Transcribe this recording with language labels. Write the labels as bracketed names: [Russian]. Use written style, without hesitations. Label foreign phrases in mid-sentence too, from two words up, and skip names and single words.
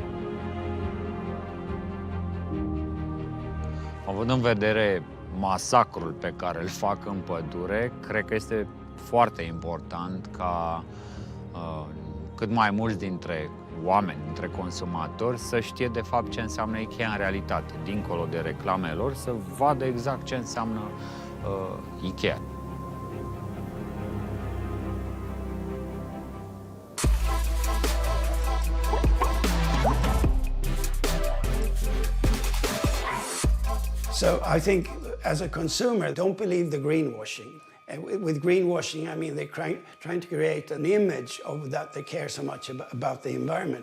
[Romanian] Având în vedere masacrul pe care îl fac în pădure, cred că este foarte important ca cât mai mulți dintre oameni, dintre consumatori, să știe de fapt ce înseamnă IKEA în realitate, dincolo de reclamelor, să vadă exact ce înseamnă IKEA. [English] So I think as a consumer, don't believe the greenwashing. And with greenwashing, I mean they're trying to create an image of that they care so much about the environment.